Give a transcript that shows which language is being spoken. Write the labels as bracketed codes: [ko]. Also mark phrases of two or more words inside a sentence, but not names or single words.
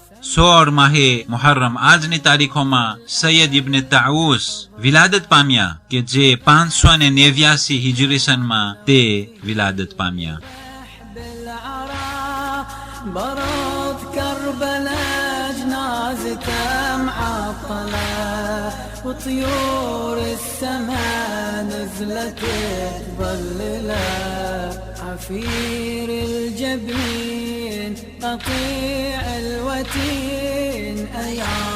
[gu] 16 માહે મુહર્રમ આજની તારીખોમાં સૈયદ ઇબ્ન તાઉસ વિલાદત પામ્યા કે જે 589 હિજરી સનમાં તે વિલાદત પામ્યા. [ar] برد كربلاء جنازته معطلة وطيور السماء نزلت تظلله عفير الجبين قطيع الوتين أيا